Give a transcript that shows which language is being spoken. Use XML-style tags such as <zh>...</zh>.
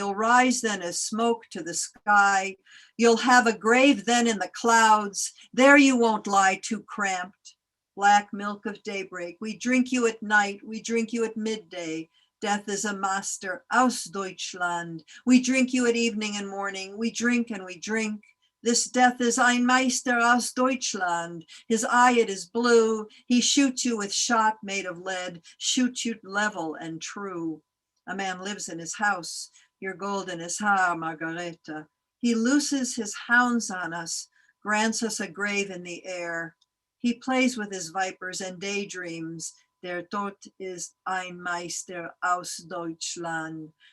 <en>You'll rise then as smoke to the sky. You'll have a grave then in the clouds. There you won't lie too cramped. Black milk of daybreak. We drink you at night. We drink you at midday. Death is a master</en> <de>aus Deutschland.</de> <en>We drink you at evening and morning. We drink and we drink. This death is</en> <de>ein Meister aus Deutschland.</de> <en>His eye it is blue. He shoots you with shot made of lead, shoots you level and true. A man lives in his house. Your golden is haar, Margareta. He looses his hounds on us, grants us a grave in the air. He plays with his vipers and daydreams.</en> <de>Der Tod ist ein Meister aus Deutschland.</de>